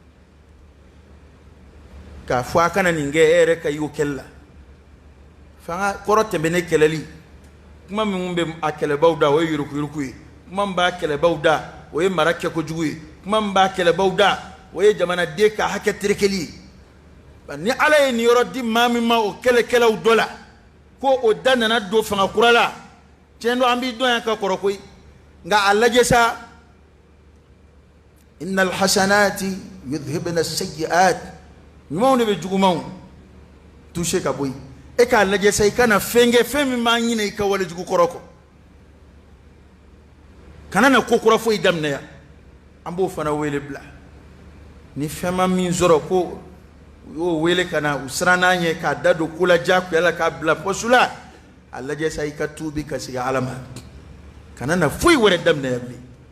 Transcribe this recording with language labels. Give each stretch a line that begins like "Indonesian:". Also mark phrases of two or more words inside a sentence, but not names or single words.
Bambara: k'a fɔ a kana nin kɛ e yɛrɛ ka y'o kɛlɛ la fanga kɔrɔ tɛmɛnen kɛlɛli kuma min bɛ a kɛlɛbaw da o ye yurukuyuruku ye kuma min b'a kɛlɛbaw da o ye mara kɛkojugu ye kuma min b'a kɛlɛbaw da o ye jamanaden ka hakɛ terekeli ye ni ala ye nin yɔrɔ di maa min ma o kɛlɛkɛlaw dɔ la ko o da nana don fanga kura la tiɲɛ don an b'i dɔn yan ka kɔrɔ koyi nka a lajɛ sa
Arabic: إن الحسنات يذهبن السيئات
Bambara: ɲumanw de bɛ jugumanw touché ka bɔ yen e k'a lajɛ sa i kana fɛn kɛ fɛn min b'a ɲinɛ i ka walejugu kɔrɔ kɔ kana na ko kura foyi daminɛ yan an b'o fana wele bila ni fɛn ma min sɔrɔ ko u y'o wele ka na u siran n'an ɲɛ k'a da don ko la diyagoya la k'a bila poste la a lajɛ sa i ka tuubi ka segin Ala ma kana na foyi wɛrɛ daminɛ yan bilen